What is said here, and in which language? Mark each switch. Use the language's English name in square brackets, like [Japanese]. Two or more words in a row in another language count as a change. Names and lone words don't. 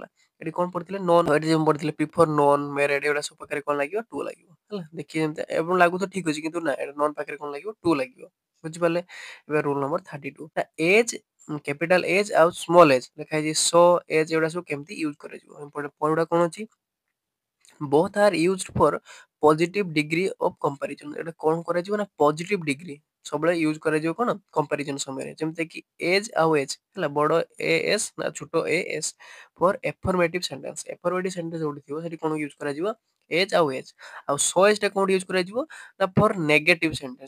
[Odia] ଏଠି କ'ଣ ପଢିଥିଲେ ନୋନ୍, ଏଠି ଯେମିତି ପଢିଥିଲେ ପ୍ରିଫର, ନୋନ୍, ମେରେଡ୍, ଏଗୁଡ଼ା ସବୁ ପାଖରେ କ'ଣ ଲାଗିବ ଟୁ ଲାଗିବ ହେଲା। ଦେଖିବେ ଯେମିତି ଏବଂ ଲାଗୁ ତ ଠିକ୍ ଅଛି, କିନ୍ତୁ ନା ଏଟା ନନ୍ ପାଖରେ କ'ଣ ଲାଗିବ ଟୁ ଲାଗିବ। ବୁଝିପାରିଲେ। ଏବେ [English] rule number 32, [Odia] ଏଜ୍ [English] capital as [Odia] ଆଉ [English] small as [Odia] ଲେଖା ହେଇଛି, [English] so as, [Odia] ଏଗୁଡ଼ା ସବୁ କେମିତି ୟୁଜ୍ କରାଯିବ। [English] important point [Odia] ଗୁଡ଼ା କ'ଣ ଅଛି, [English] both are used for positive degree of comparison। [Odia] ଏଟା କ'ଣ କରାଯିବ ନା [English] positive degree [Odia] ସବୁବେଳେ ୟୁଜ୍ କରାଯିବ କ'ଣ କମ୍ପାରିଜନ୍ ସମୟରେ। ଯେମିତିକି ଏଜ୍ ଆଉ ଏଜ୍ ହେଲା, ବଡ଼ ଏ ଏସ୍ ନା ଛୋଟ ଏ ଏସ୍ [English] for affirmative sentence. affirmative sentence [Odia] ଯୋଉଠି ଥିବ ସେଠି କ'ଣ ୟୁଜ୍ କରାଯିବ, ଏଜ୍ ଆଉ ଏଜ୍। ଆଉ ସୋ ଏଜ୍ଟା କୋଉଠି ୟୁଜ୍ କରାଯିବ ନା [English] for negative sentence.